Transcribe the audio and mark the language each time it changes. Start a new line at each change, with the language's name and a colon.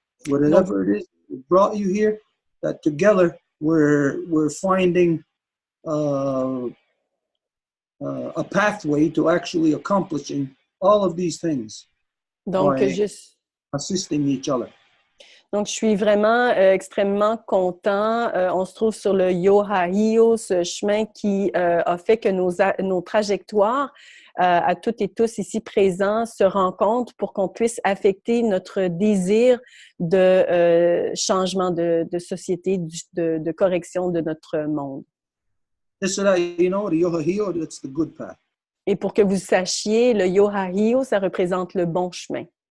English: Whatever it is that brought you here, that together we're finding a pathway to actually accomplishing all of these things
French: Donc,
English: by assisting each other.
French: Donc, je suis vraiment extrêmement content. On se trouve sur le Yohahio, ce chemin qui a fait que nos trajectoires à toutes et tous ici présents se rencontrent pour qu'on puisse affecter notre désir de changement de société, de correction de notre monde.
English: Just so that you know, the Yohahio, that's the good path.
French: Et pour que vous sachiez, le Yohahio, ça représente le bon chemin.